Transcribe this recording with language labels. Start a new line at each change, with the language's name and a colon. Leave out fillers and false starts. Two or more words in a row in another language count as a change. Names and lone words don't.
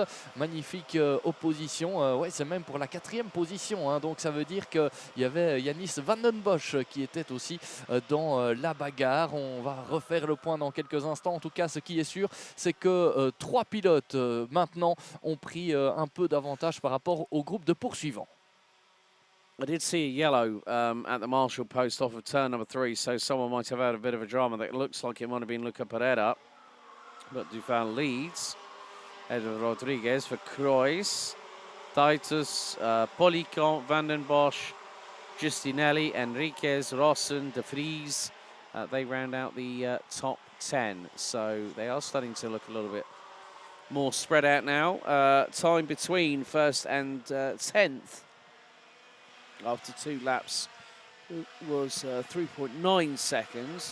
French: Magnifique opposition. Ouais, c'est même pour la 4e position. Hein. Donc ça veut dire qu'il y avait Yannis van den Bosch qui était aussi dans la bagarre. On va refaire le point dans quelques instants. En tout cas, ce qui est sûr, c'est que 3 pilotes maintenant ont pris un peu d'avantage par rapport au groupe de poursuivants.
English: I did see a yellow at the Marshall post off of turn number 3, so someone might have had a bit of a drama. That looks like it might have been Luca Pereira, but Duval leads. Edward Rodriguez for Croix, Titus, Polican, Van den Bosch, Giustinelli, Enriquez, Rossen, De Vries. They round out the top 10, so they are starting to look a little bit more spread out now. Time between first and 10th after 2 laps It was 3.9 seconds.